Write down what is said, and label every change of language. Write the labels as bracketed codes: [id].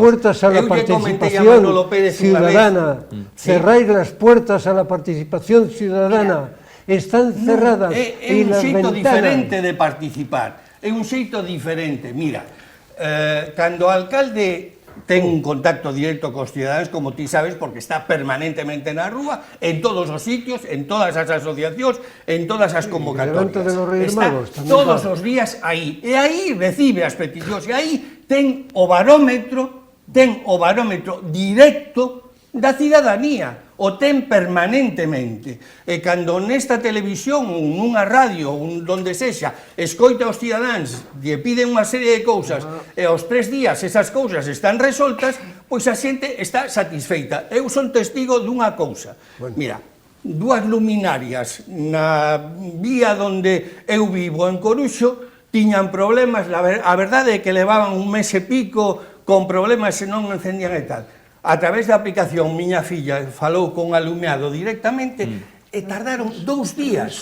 [es] las puertas a la participación ciudadana, cerráis las puertas a la participación ciudadana, están cerradas [gl] e [es] las [gl] xeito diferente de participar, é un xeito diferente. Mira, cando o alcalde ten un contacto directo cos cidadáns, como ti sabes, porque está permanentemente na rúa, en todos os sitios, en todas as asociacións, en todas as convocatorias. Está todos os días aí, e aí recibe as peticións, e aí ten o barómetro directo da cidadanía, o ten permanentemente. E cando nesta televisión ou nunha radio ou donde sexa escoita aos cidadáns e piden unha serie de cousas e aos 3 días esas cousas están resoltas, pois a xente está satisfeita. Eu son testigo dunha cousa. Mira, 2 luminarias na vía onde eu vivo en Coruxo tiñan problemas, a verdade é que levaban un mes e pico con problemas e non encendían e tal. A través da aplicación, miña filla falou con alumeado directamente e tardaron 2 días.